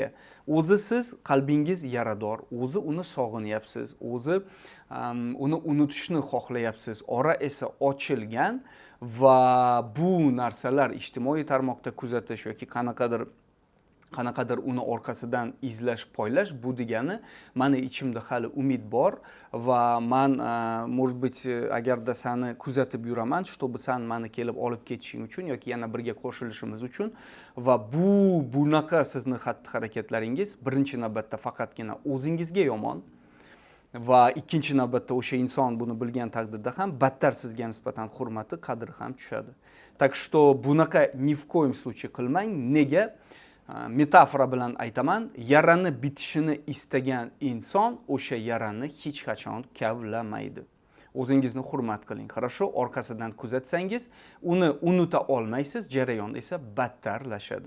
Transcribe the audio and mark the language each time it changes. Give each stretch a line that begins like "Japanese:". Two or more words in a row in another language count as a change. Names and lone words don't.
Uzbek: O'zi siz qalbingiz yarador, o'zi uni sog'inyapsiz, o'zi uni unutishni xohlayapsiz. Ora esa ochilgan va bu narsalar ijtimoiy tarmoqda kuzatish yoki qanaqadir uni orqasidan izlash, poylash, bu degani meni ichimda hali umid bor va men
Russian: может быть
Uzbek: agarda seni kuzatib yuraman, чтобы sen meni kelib olib ketishing uchun yoki yana birga qo'shilishimiz uchun va bunaqa sizni xatti-harakatlaringiz birinchi navbatda faqatgina o'zingizga yomon va ikkinchi navbatda o'sha inson buni bilgan taqdirda ham battar sizga nisbatan hurmati, qadri ham tushadi.
Russian: Так что bunaqa ни в коем случае
Uzbek: qilmang. Nega? Metafora bilan aytaman, yarani bitishini istagan inson o'sha yarani hech qachon kavlamaydi. O'zingizni hurmat qiling. Хорошо, orqasidan kuzatsangiz, uni unuta olmaysiz, jarayon esa battarlashadi.